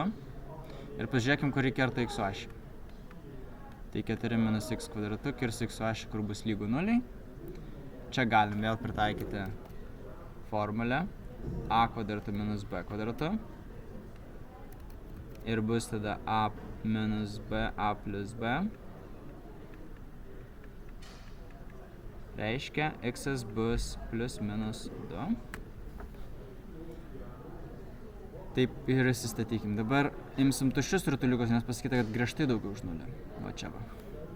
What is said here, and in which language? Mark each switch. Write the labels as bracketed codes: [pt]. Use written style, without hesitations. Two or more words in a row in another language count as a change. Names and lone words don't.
[lt] Ir pažiūrėkim, kur kerta x ašį. Tai 4 minus x kvadratu kirs x ašį, kur bus lygu nuliai. Čia galim vėl pritaikyti formulę a kvadratu minus b kvadratu. Ir bus tada a minus b, a plus b. Reiškia, x bus plus minus 2. Taip ir įsistatykim. Dabar imsim tuščius rutuliukus, nes pasakyta, kad griežtai daugiau už nulį.